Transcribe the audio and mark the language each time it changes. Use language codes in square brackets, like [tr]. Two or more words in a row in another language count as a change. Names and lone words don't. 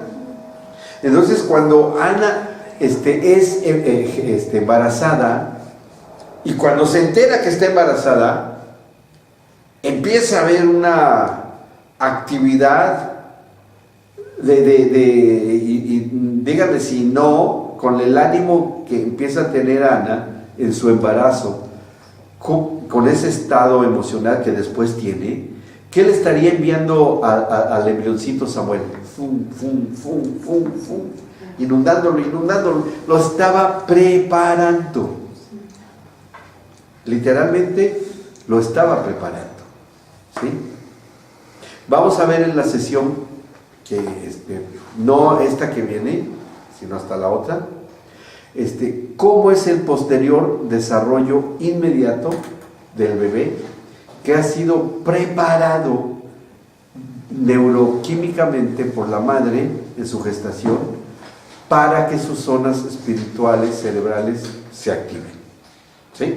[es] Entonces cuando Ana es embarazada, y cuando se entera que está embarazada, empieza a haber una actividad y díganme si no, con el ánimo que empieza a tener Ana en su embarazo, con ese estado emocional que después tiene, ¿qué le estaría enviando al embrioncito Samuel? Fum, fum, fum, fum, fum, inundándolo, lo estaba preparando. Literalmente lo estaba preparando, ¿sí? Vamos a ver en la sesión, que no esta que viene, sino hasta la otra, cómo es el posterior desarrollo inmediato del bebé, que ha sido preparado neuroquímicamente por la madre en su gestación para que sus zonas espirituales, cerebrales se activen, ¿sí?